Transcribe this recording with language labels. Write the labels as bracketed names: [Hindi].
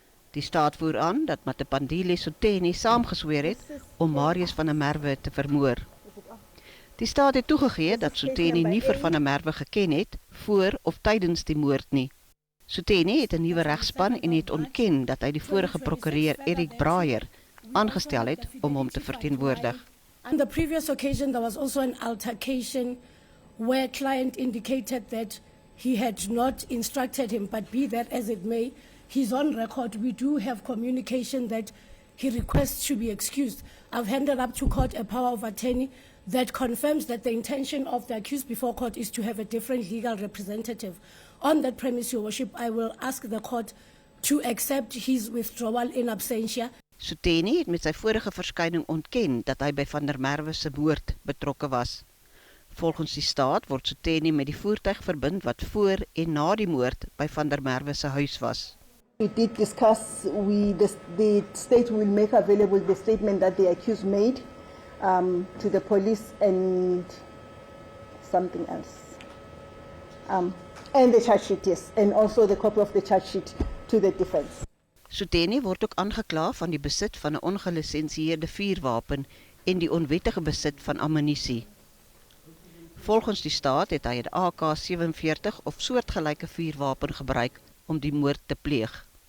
[Afrikaans] Die staat voer aan dat Mathipandile Sotheni saamgesweer het om Marius van der Merwe te vermoor. Die staat het toegegee dat Sotheni nie vir van der Merwe geken het voor of tydens die moord nie. Sotheni het 'n nuwe regspan en het ontken dat hy die vorige prokureur Eric Braaier aangestel het om hom te verteenwoordig. [English] On the previous occasion there was also an altercation where client indicated that he had not instructed him, but be that as it may, he's on record. We do have communication that he requests to be excused. I've handed up to court a power of attorney that confirms that the intention of the accused before court is to have a different legal representative. On that premise, Your Worship, I will ask the court to accept his withdrawal in absentia. [Afrikaans] Sotheni het met sy vorige verskyning ontken dat hy by van der Merwe se moord betrokke was. Volgens die staat word Sotheni met die voertuig verbind wat voor en na die moord by Van der Merwe se huis was. [English] We did discuss, the state will make available the statement that the accused made to the police and something else. And the charge sheet, yes, and also the copy of the charge sheet to the defense. [Afrikaans] Sotheni word ook aangekla van die besit van 'n ongelisensieerde vuurwapen en die onwettige besit van ammunisie. Volgens die staat het hy 'n AK-47 of soortgelyke vuurwapen gebruik om die moord te pleeg.